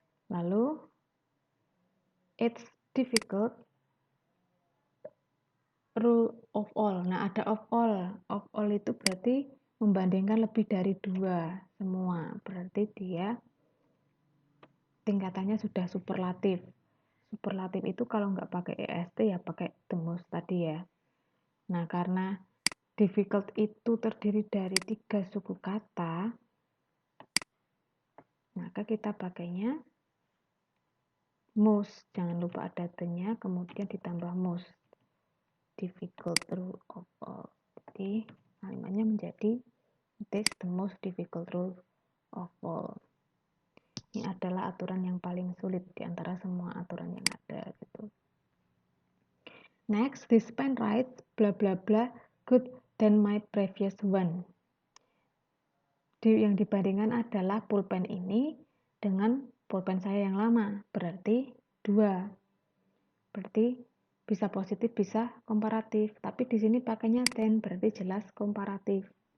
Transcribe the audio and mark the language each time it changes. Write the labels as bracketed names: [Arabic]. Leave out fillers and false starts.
[English] Lalu it's difficult rule of all. [Indonesian] Nah, ada of all. Of all itu berarti membandingkan lebih dari 2 semua. Berarti dia tingkatannya sudah superlatif. Superlatif itu kalau nggak pakai est ya pakai the most tadi ya. Nah, karena difficult itu terdiri dari 3 suku kata, maka kita pakainya most. Jangan lupa ada the-nya, kemudian ditambah most. [English] Difficult rule of all. [Indonesian] Jadi kalimatnya menjadi [English] it is the most difficult rule of all. [Indonesian] Ini adalah aturan yang paling sulit di antara semua aturan yang ada gitu. [English] Next, this pen writes bla bla bla good than my previous one. [Indonesian] Yang dibandingkan adalah pulpen ini dengan pulpen saya yang lama, berarti 2. Berarti bisa positif, bisa komparatif. Tapi di sini pakainya than, berarti jelas komparatif.